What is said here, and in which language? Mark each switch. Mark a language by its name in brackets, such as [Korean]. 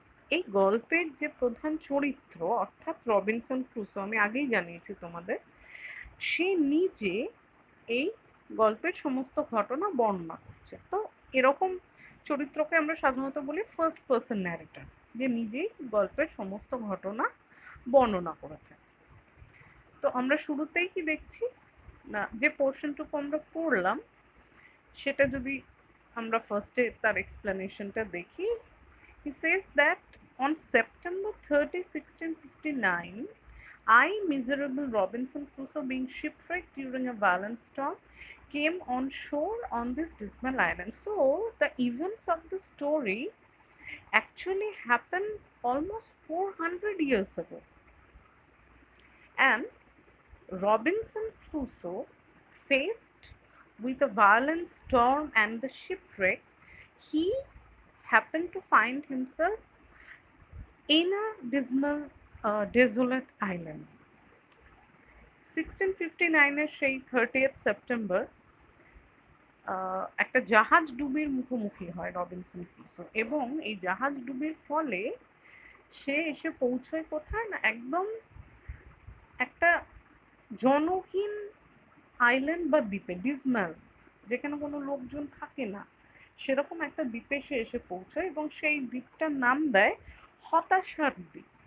[Bangla] এই গল্পের যে প্রধান চরিত্র অর্থাৎ রবিনসন ক্রুসো, আমি আগেই জানিয়েছি তোমাদের, সে নিজে এই গল্পের সমস্ত ঘটনা বর্ণনা করছে। তো এরকম চরিত্রকে আমরা সাধারণত বলি ফার্স্ট পার্সন ন্যারেটর, যে নিজেই গল্পের সমস্ত ঘটনা বর্ণনা করে থাকে। তো আমরা শুরুতেই কি দেখছি না, যে পোর্শনটুকু আমরা পড়লাম সেটা যদি আমরা ফার্স্টে তার এক্সপ্লেনেশনটা দেখি, [English] he says that on September 30, 1659, I, miserable Robinson Crusoe, being shipwrecked during a violent storm, came on shore on this dismal island. So the events of the story actually happened almost 400 years ago. And Robinson Crusoe, faced with a violent storm and the shipwreck, he happened to find himself in a dismal, desolate island. [Bangla] 1659-এর সেই 30th September একটা জাহাজ ডুবির মুখোমুখি হয় Robinson Crusoe, এবং এই জাহাজ ডুবির ফলে সে এসে পৌঁছয় কোথায় না, একদম একটা জনহীন আইল্যান্ড বা দ্বীপে, ডিজমাল, যেখানে কোনো লোকজন থাকে না, সেরকম একটা দ্বীপে সে এসে পৌঁছয়, এবং সেই দ্বীপটার নাম দেয় হতাশার দ্বীপ।